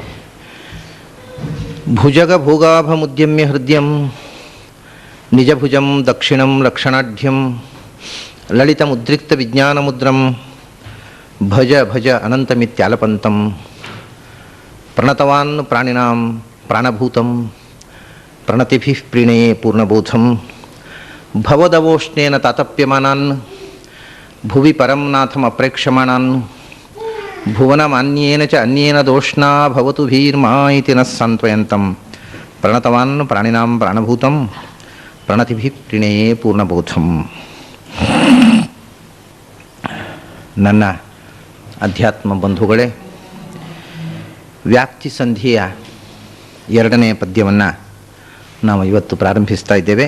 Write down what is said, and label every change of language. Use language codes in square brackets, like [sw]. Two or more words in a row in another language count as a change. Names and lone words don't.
[sa] ಭುಜಗಭೋಗಾಭಮುದ್ಯಮ್ಯ ಹೃದಯಂ ನಿಜಭುಜಂ ದಕ್ಷಿಣಂ ಲಕ್ಷಣಾಢ್ಯಂ ಲಲಿತಮುದ್ರಿಕ್ತವಿಜ್ಞಾನಮುದ್ರಂ ಭಜ ಭಜ ಅನಂತಮಿತ್ಯಾಲಪಂತಂ ಪ್ರಣತವಾನ್ ಪ್ರಾಣಿನಾಂ ಪ್ರಾಣಭೂತಂ ಪ್ರಣತಿಭಿಃ ಪ್ರಣಯೇ ಪೂರ್ಣಬೋಧಂ ಭವದವೋಷ್ಣೇನ ತಾತಪ್ಯಮಾನಾನ್ ಭುವಿ ಪರಂ ನಾಥಂ ಅಪ್ರೇಕ್ಷಮಾಣಾನ್ ಭುವನಮಾನ್ಯೇನ ಚ ಅನ್ಯೇನ ದೋಷ್ಣಾ ಭವತು ಭೀರ್ಮಾ ಇತಿ ನಃ ಸಾಂತ್ವಯಂತಂ ಪ್ರಣತವಾನ್ ಪ್ರಾಣಿನಾಂ ಪ್ರಾಣಭೂತಂ ಪ್ರಣತಿಭಿಃ ಪ್ರಣಯೇ ಪೂರ್ಣಬೋಧಂ. [kn] ನನ್ನ ಅಧ್ಯಾತ್ಮ ಬಂಧುಗಳೇ, ವ್ಯಾಪ್ತಿ ಸಂಧಿಯ 2ನೇ ಪದ್ಯವನ್ನು ನಾವು ಇವತ್ತು ಪ್ರಾರಂಭಿಸ್ತಾ ಇದ್ದೇವೆ.